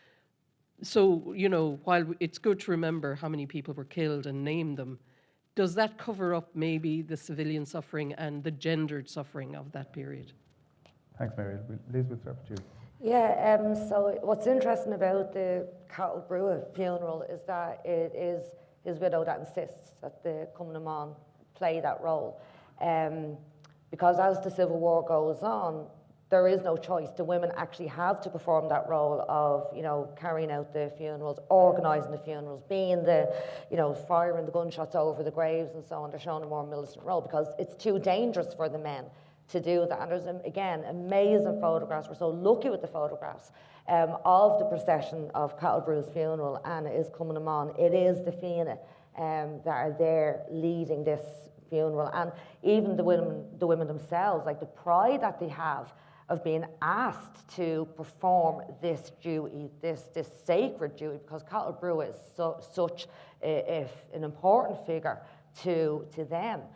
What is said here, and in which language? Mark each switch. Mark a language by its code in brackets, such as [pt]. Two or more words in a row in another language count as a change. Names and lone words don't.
[en] So, while it's good to remember how many people were killed and name them, does that cover up maybe the civilian suffering and the gendered suffering of that period? Thanks, Mary. Liz, we'll start with you. Yeah, so what's interesting about the Cathal Brugha funeral is that it is his widow that insists that the Cumann na mBan play that role. Because as the Civil War goes on, there is no choice. The women actually have to perform that role of, carrying out the funerals, organising the funerals, being the, firing the gunshots over the graves and so on. They're showing a more militant role because it's too dangerous for the men to do that. And there's, again, amazing photographs. We're so lucky with the photographs of the procession of Cathal Brugha's funeral, and it is Cumann na mBan. It is the Fianna that are there leading this funeral. And even the women themselves, like the pride that they have of being asked to perform this duty, this sacred duty, because Cathal Brugha is such an important figure to them.